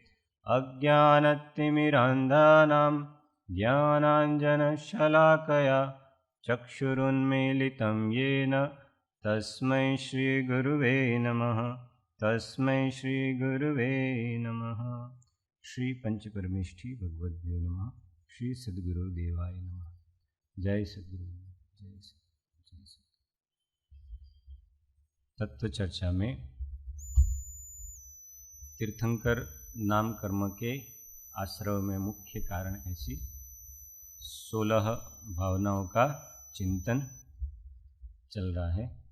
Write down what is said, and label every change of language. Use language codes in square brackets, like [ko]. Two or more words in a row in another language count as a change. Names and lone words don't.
[sa] अज्ञानतिमिरांधानाम ज्ञानांजनशलाकया ચક્ષુરુન્મીલિतं येन तस्मै श्री गुरुवे नमः. तस्मै श्री गुरुवे नमः. श्री पंचपरमेष्ठी भगवद्भ्यो नमः. श्री सद्गुरु देवाय नमः. जय सद्गुरु. जय सद्गुरु. [hi] तत्व चर्चा में तीर्थंकर नाम कर्म के आश्रव में मुख्य कारण ऐसी 16 भावनाओं का चिंतन चल रहा है.